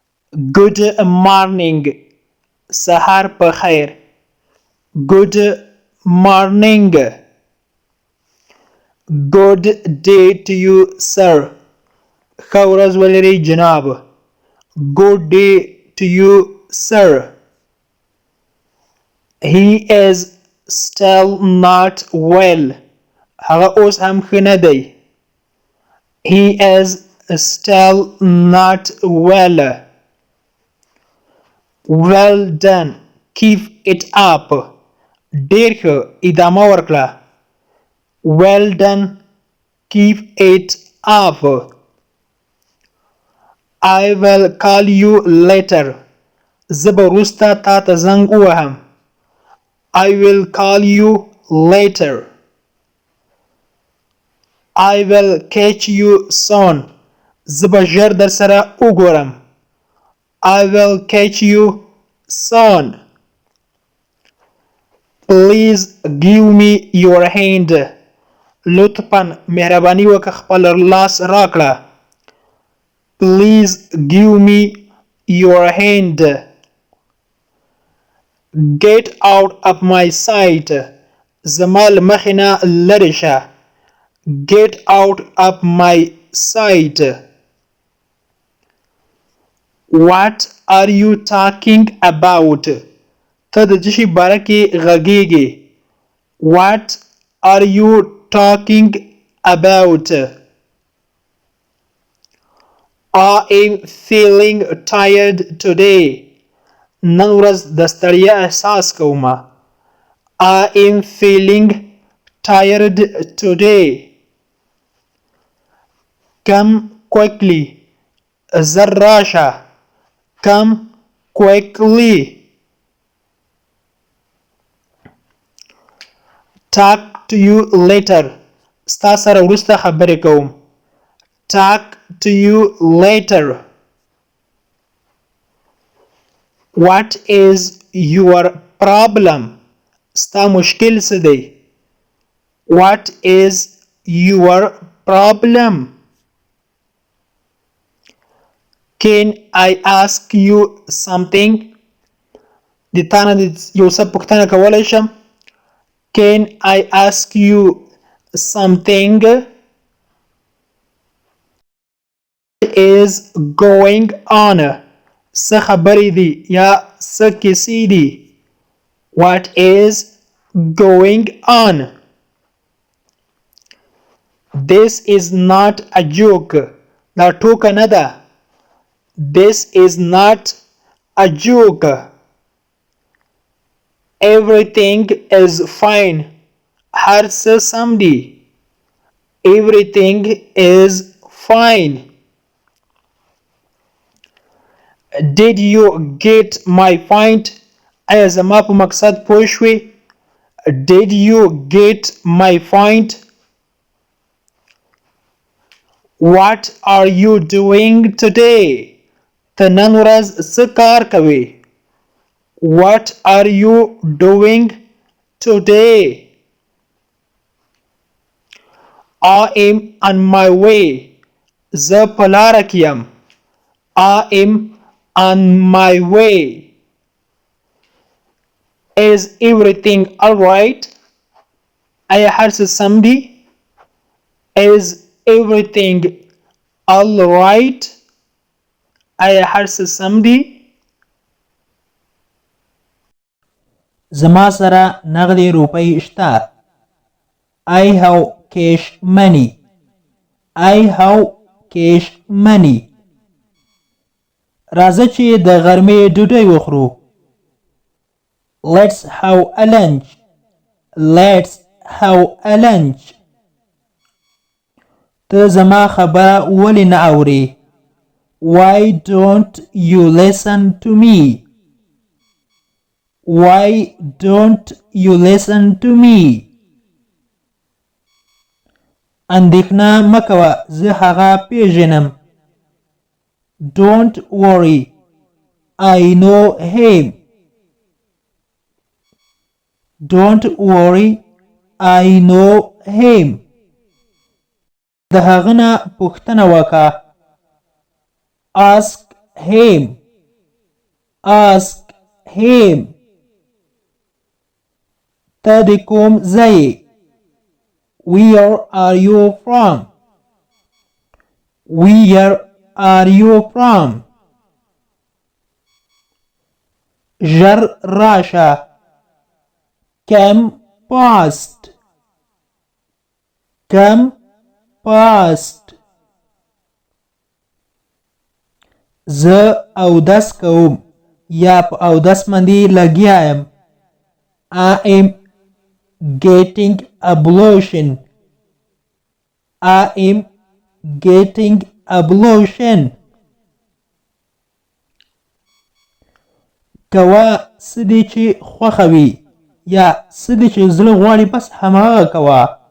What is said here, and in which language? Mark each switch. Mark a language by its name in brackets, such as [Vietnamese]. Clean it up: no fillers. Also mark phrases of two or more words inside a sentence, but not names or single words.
[English] Good morning. [Pashto] سهار په خیر. [English] Good morning. Good day to you, sir. [Pashto] ښه ورځ ولرئ جناب. [English] Good day to you, sir. He is still not well. [Pashto] هغه اوس هم ښه نه دی. [English] He is still not well. Well done. Keep it up. [Pashto] ډېر ښه. ادامه ورکړه. [English] Well done. Keep it up. I will call you later. [Pashto] زه به وروسته تا ته زنګ ووهم. [English] I will call you later. I will catch you soon. [Pashto] زه به ژر در سره وګورم. [English] I will catch you soon. Please give me your hand. [Pashto] لطفاً مهرباني وکړه خپل لاس راکړه. [English] Please give me your hand. Get out of my sight. [Pashto] زما له مخې نه لرې شه. [English] Get out of my sight. What are you talking about? [Pashto] ته د څه شي باره کې غږېږې. [English] What are you talking about? I am feeling tired today. [Pashto] نن ورځ د ستړیا احساس کوم. [English] I am feeling tired today. Come quickly. [Pashto] زر راشه. [English] Come quickly. Talk to you later. [Pashto] ستا سره وروسته خبرې کوم. [English] Talk to you later. What is your problem? [Pashto] ستا مشکل څه دی؟ [English] What is your problem? Can I ask you something? [Pashto] د تا نه یو څه پوښتنه کولی شم؟ [English] Can I ask you something? What is going on? [Pashto] څه خبرې دي یا څه کیسې دي؟ [English] What is going on? This is not a joke. [Pashto] دا ټوکه نه ده. [English] This is not a joke. Everything is fine. [Pashto] هر څه سم دي. [English] Everything is fine. Did you get my point? [Pashto] آیا زما په مقصد پوه شوې؟ [English] Did you get my point? What are you doing today? [Pashto] ته نن ورځ څه کار کوې؟ [English] What are you doing today? I am on my way. [Pashto] زه په لاره کې یم. [English] I am on my way. Is everything alright? [Pashto] آیا هر څه سم دي؟ [English] Is everything alright? [Pashto] آیا هر څه سم دي؟ زما سره نغدې روپۍ شته. [English] I have cash money. I have cash money. [Pashto] راځه چې د غرمې ډوډۍ وخورو. [English] Let's have a lunch. Let's have a lunch. [Pashto] ته زما خبره ولې نه اورې؟ [English] Why don't you listen to me? Why don't you listen to me? [Pashto] اندېښنه مه کوه زه هغه پیژنم. [English] Don't worry. I know him. Don't worry. I know him. [Pashto] د هغه نه پوښتنه وکړه. [English] Ask him. ask him [Pashto] ته د کوم ځای [English] where are you from where are you from [Pashto] ژر راشه [English] come past come past [Pashto] زه اودس کوم یا په اودس باندې لګیا یم [English] I am getting ablution I am getting ablution [Pashto] کوه څه دی چې خوښه وي یا څه دی چې زړه غواړي بس هماغه کوه